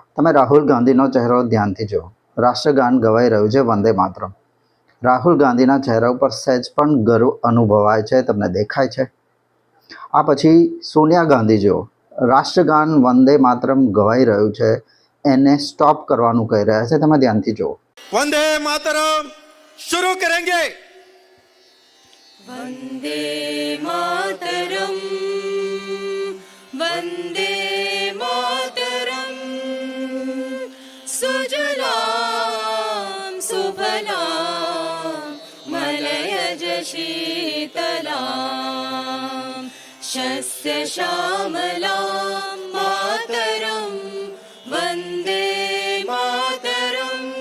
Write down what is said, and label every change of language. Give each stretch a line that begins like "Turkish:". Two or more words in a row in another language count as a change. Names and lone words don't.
Gujarati: તમે રાહુલ ગાંધીનો ચહેરો ધ્યાનથી જુઓ. રાષ્ટ્રગાન ગવાઈ રહ્યું છે, વંદે માતરમ. રાહુલ ગાંધીના ચહેરા ઉપર સહેજ પણ ગર્વ અનુભવાય છે, તમને દેખાય છે. આ પછી સોનિયા ગાંધી જુઓ. રાષ્ટ્રગાન વંદે માતરમ ગવાઈ રહ્યું છે, એને સ્ટોપ કરવાનું કહી રહ્યા છે. તમે ધ્યાનથી જુઓ.
Hindi: वंदे मातरम शुरू करेंगे.
Sanskrit: वंदे मातरम, वंदे मातरम, सुजलाम सुफलाम मलयज शीतलाम शस्य श्यामलाम मातरम वंदे मातरम.